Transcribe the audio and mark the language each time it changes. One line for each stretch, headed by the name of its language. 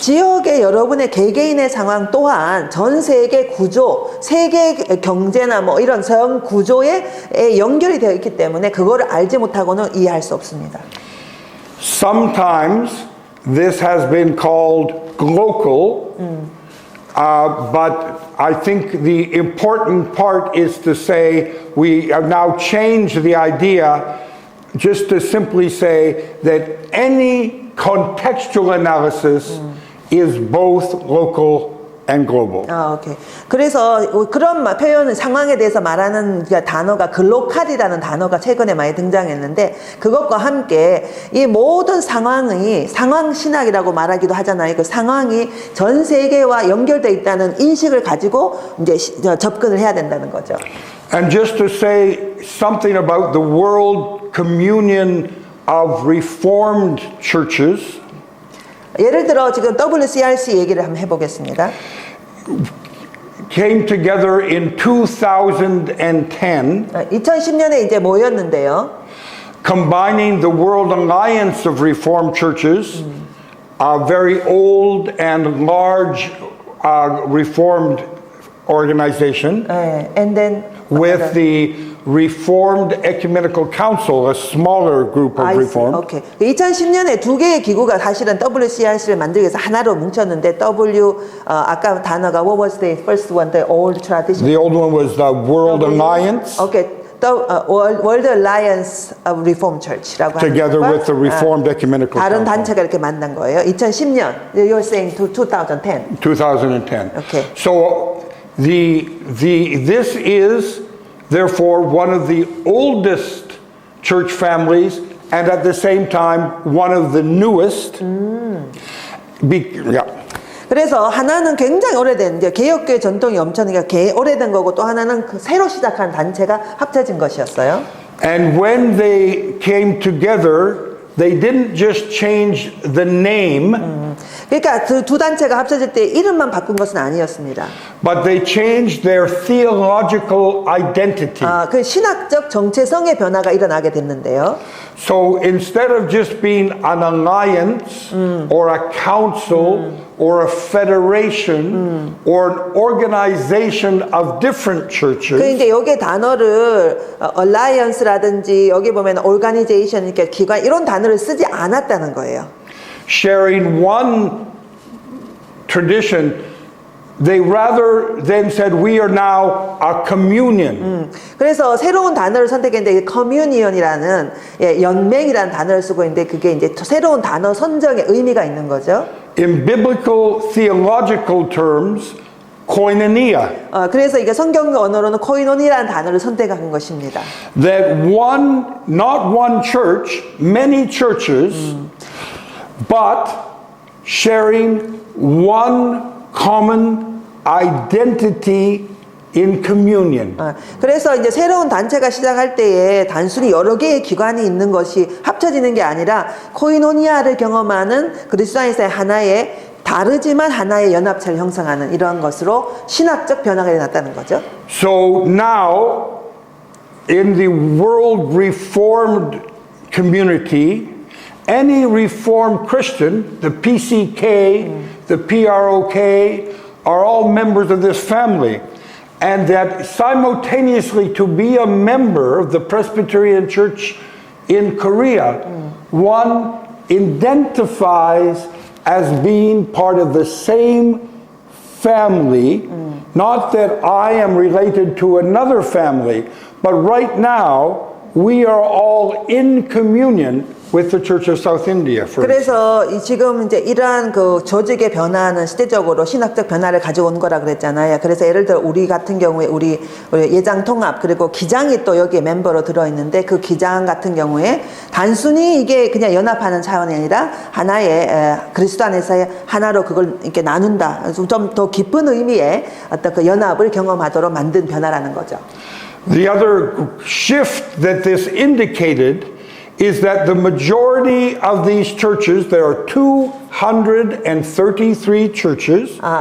Korean: 지역의 여러분의 개개인의 상황 또한 전 세계 구조, 세계 경제나 뭐 이런 전 구조에 연결이 되어 있기 때문에 그거를 알지 못하고는 이해할 수 없습니다.
English: Sometimes this has been called local, but I think the important part is to say we have now changed the idea just to simply say that any contextual analysis is both local and global.
Korean: 오케이. 그래서 그런 표현은 상황에 대해서 말하는 단어가 글로컬이라는 단어가 최근에 많이 등장했는데 그것과 함께 이 모든 상황이 상황 신학이라고 말하기도 하잖아요. 그 상황이 전 세계와 연결되어 있다는 인식을 가지고 이제 접근을 해야 된다는 거죠.
English: And just to say something about the world communion of Reformed churches.
Korean: 예를 들어 지금 WCRC 얘기를 한번 해보겠습니다.
English: Came together in 2010,
Korean: 2010년에 이제 모였는데요.
English: combining the World Alliance of Reformed Churches, a very old and large Reformed organization, And then with the Reformed Ecumenical Council, a smaller group of Reformed.
Korean: 오케이. 2010년에 두 개의 기구가 사실은 WCRC를 만들기 위해서 하나로 뭉쳤는데 아까 단어가
English: what was the first one, the old tradition? The old one was the World Alliance. Okay. World Alliance of Reformed Church라고 Together
Korean: 하는
English: with the Reformed Ecumenical
Korean: 다른 단체가 이렇게 만난 거예요. 2010년.
English: You're saying to 2010. 2010. Okay. So This is therefore one of the oldest church families and at the same time one of the newest. Yeah.
Korean: 그래서 하나는 굉장히 오래된 이제 개혁교회 전통이 엄청나게 오래된 거고 또 하나는 그 새로 시작한 단체가 합쳐진 것이었어요.
English: And when they came together, they didn't just change the name,
Korean: 그러니까 그 두 단체가 합쳐질 때 이름만 바꾼 것은 아니었습니다.
English: but they changed their theological identity.
Korean: 그 신학적 정체성의 변화가 일어나게 됐는데요.
English: So instead of just being an alliance or a council or a federation or an organization of different
Korean: 그
English: churches,
Korean: 이제 여기 단어를 alliance라든지 여기 보면 organization 그러니까 기관 이런 단어를 쓰지 않았다는 거예요.
English: sharing one tradition, they rather than said, we are now a communion.
Korean: 그래서 새로운 단어를 선택했는데 커뮤니언이라는 연맹이라는 단어를 쓰고 있는데 그게 이제 새로운 단어 선정의 의미가 있는 거죠.
English: In biblical theological terms, koinonia.
Korean: 그래서 이게 성경 언어로는 코이노니라는 단어를 선택한 것입니다.
English: That not one church, many churches, but sharing one common identity in communion.
Korean: 그래서 이제 새로운 단체가 시작할 때에 단순히 여러 개의 기관이 있는 것이 합쳐지는 게 아니라 코이노니아를 경험하는 그리스도 안에서의 하나의 다르지만 하나의 연합체를 형성하는 이러한 것으로 신학적 변화가 일어났다는 거죠.
English: So now, in the world Reformed community, any Reformed Christian, the PCK, the PROK, are all members of this family. And that simultaneously to be a member of the Presbyterian Church in Korea, one identifies as being part of the same family, not that I am related to another family, but right now we are all in communion with the Church of South India.
Korean: 그래서 지금 이제 이러한 그 조직의 변화는 시대적으로 신학적 변화를 가져온 거라 그랬잖아요. 그래서 예를 들어 우리 같은 경우에 우리 예장 통합 그리고 기장이 또 여기에 멤버로 들어 있는데 그 기장 같은 경우에 단순히 이게 그냥 연합하는 차원이 아니라 하나의 그리스도 안에서의 하나로 그걸 이렇게 나눈다. 좀 더 깊은 의미의 어떤 그 연합을 경험하도록 만든 변화라는 거죠.
English: The other shift that this indicated is that the majority of these churches, there are 233 churches.